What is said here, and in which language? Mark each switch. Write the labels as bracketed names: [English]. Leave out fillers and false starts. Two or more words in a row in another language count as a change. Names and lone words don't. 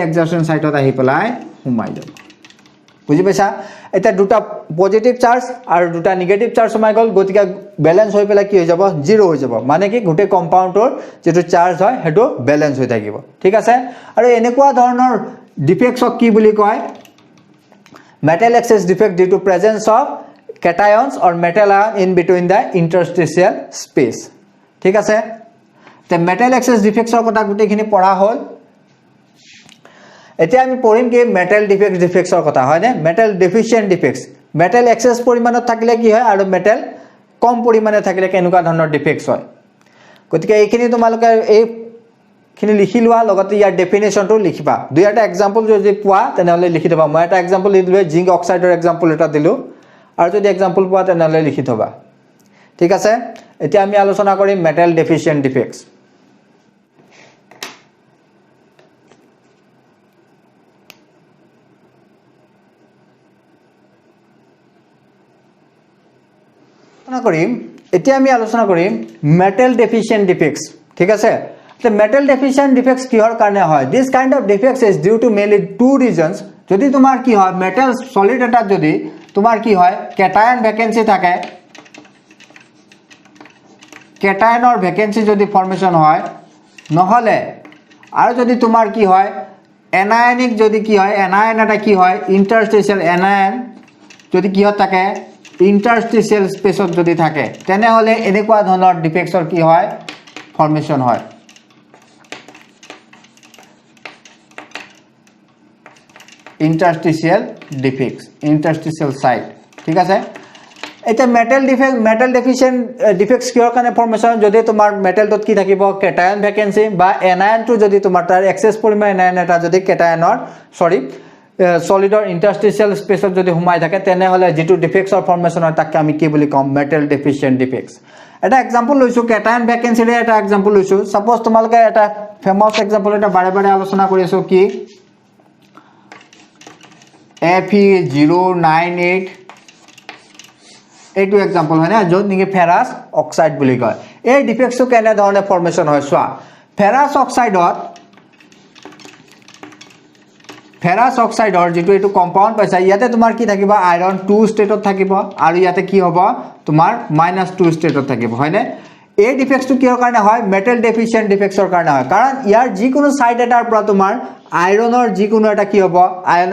[English] adjacent sideত [Assamese] আহি পেলাই হুমাই যাব বুজি পাইছা এটা দুটা [English] positive charge [Assamese] আৰু দুটা [English] negative charge [Assamese] সমাই গল গতিকে ব্যালেন্স হৈ পেলাই কি হৈ যাব জিৰো হৈ যাব মানে কি গুটে কম্পাউণ্ডৰ যেটো চাৰ্জ হয় হেটো ব্যালেন্স হৈ থাকিব ঠিক আছে আৰু এনেকুৱা ধৰণৰ ডিফেক্টছক কি বুলি কয় [English] metal excess defect due to presence of cations or metal ion in between the interstitial space [Assamese] ঠিক আছে তে [English] metal excess defects [Assamese] ৰ কথা গুটেখিনি পঢ়া হল এতিয়া আমি পঢ়িম কি [English] metal defects [Assamese] ৰ কথা হয় নে [English] metal deficient defects metal excess [Assamese] পৰিমাণত থাকিলে কি হয় আৰু metal কম পৰিমাণে থাকিলে কেনেকুৱা ধৰণৰ ডিফেক্টছ হয় গতিকে এইখিনি তোমালোকে এই খিনি লিখি লোৱা লগতে ইয়াৰ ডেফিনেশনটো লিখিবা দুই এটা এক্সাম্পল যদি পোৱা তেনেহলে লিখি দিবা মই এটা এক্সাম্পল দিলো [English] zinc oxideৰ [Assamese] এক্সাম্পল এটা দিলো আৰু যদি এক্সাম্পল পোৱা তেনেহলে লিখি থবা ঠিক আছে এতিয়া আমি আলোচনা কৰিম [English] metal deficient defects [Assamese] এতিয়া আমি আলোচনা কৰিম [English] metal deficient defects [Assamese] ঠিক আছে [English] The metal deficient defects [Assamese] কিহৰ কাৰণে হয় [English] this kind of defects is due to mainly two reasons [Assamese] যদি তোমাৰ কি হয় [English] metal solid [Assamese] এটা যদি তোমাৰ কি হয় [English] cation vacancy [Assamese] থাকে [English] cationৰ vacancy [Assamese] যদি formation হয় নহলে আৰু যদি তোমাৰ কি হয় anionic যদি কি হয় anion এটা কি হয় [English] interstitial anion [Assamese] যদি কি হয় থাকে [English] interstitial spaceত [Assamese] যদি থাকে তেনেহলে এনেকুৱা ধৰণৰ ডিফেক্টছৰ কি হয় ফৰ্মেশন হয় [English] interstitial defects interstitial site [Assamese] ঠিক আছে এটা [English] metal deficient defects [Assamese] কিহৰ কাৰণে ফৰ্মেশ্যন যদি তোমাৰ মেটেলটোত কি থাকিব [English] cation vacancy [Assamese] বা এনায়নটো যদি তোমাৰ তাৰ এক্সেস পৰিমাণ এনায়ন এটা যদি কেটায়নৰ সলিডৰ [English] interstitial spaceত [Assamese] যদি সোমাই থাকে তেনেহলে যেটো ডিফেক্টছৰ ফৰ্মেশ্যন হয় তাক আমি কি বুলি কম [English] metal deficient defects [Assamese] এটা এক্সাম্পল লৈছো [English] cation vacancyৰ [Assamese] এটা এক্সাম্পল লৈছো সাপোজ তোমালোকে এটা [English] famous example [Assamese] এটা বাৰে বাৰে আলোচনা কৰি আছো কি Fe098 এইটো এক্সাম্পল হয় না যত নিকে [English] ferrous oxide [Assamese] বুলি কয় এই ডিফেক্টছটো কেনে ধৰণে ফৰ্মেশ্যন হয় সোৱা [English] ferrous oxideৰ [Assamese] যেটো এটো কম্পাউন্ড পাইছা ইয়াতে তোমাৰ কি থাকিব আয়ৰন 2 ষ্টেটত থাকিব আৰু ইয়াতে কি হ'ব তোমাৰ -2 ষ্টেটত থাকিব হয়নে এই ডিফেক্টছটো কিহৰ কাৰণে হয় [English] metal deficient defectsৰ [Assamese] কাৰণে হয় কাৰণ ইয়াৰ যিকোনো সাইড এটাৰ পৰা তোমাৰ আয়ৰনৰ যিকোনো এটা কি হ'ব আয়ৰন